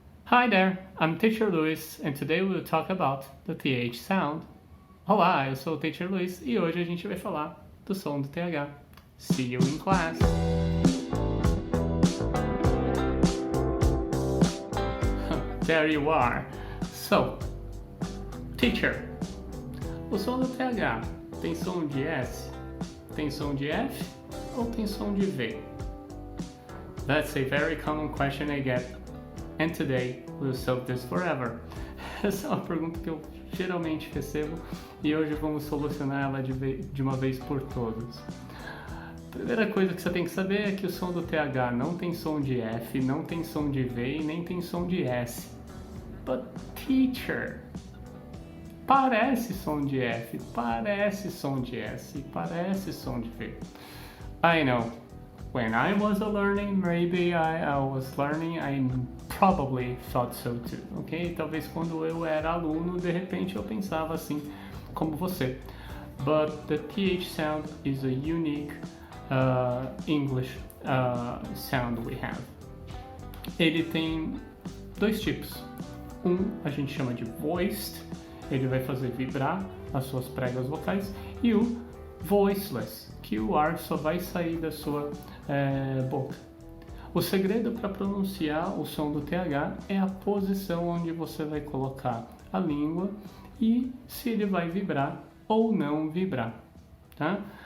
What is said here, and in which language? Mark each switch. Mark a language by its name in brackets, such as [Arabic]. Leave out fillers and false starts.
[English] Hi there, I'm Teacher Luis and today we'll talk about the TH sound. [Portuguese] Olá, eu sou o Teacher Luis e hoje a gente vai falar do som do TH. [English] See you in class! There you are! So, teacher, [Portuguese] o som do TH tem som de S, tem som de F ou tem som de V? [English] That's a very common question I get. And today we'll solve this forever. [Portuguese] Essa é uma pergunta que eu geralmente recebo e hoje vamos solucionar ela de uma vez por todas. Primeira coisa que você tem que saber é que o som do TH não tem som de F, não tem som de V e nem tem som de S. [English] But teacher, [Portuguese] parece som de F, parece som de S, parece som de V. [English] I know. When I was learning, maybe I was learning, I probably thought so too, ok? [Portuguese] Talvez quando eu era aluno, de repente eu pensava assim como você. [English] But the TH sound is a unique English sound we have. [Portuguese] Ele tem dois tipos. A gente chama de voiced, ele vai fazer vibrar as suas pregas vocais, e o voiceless, que o ar só vai sair da sua boca. O segredo para pronunciar o som do TH é a posição onde você vai colocar a língua e se ele vai vibrar ou não vibrar, tá?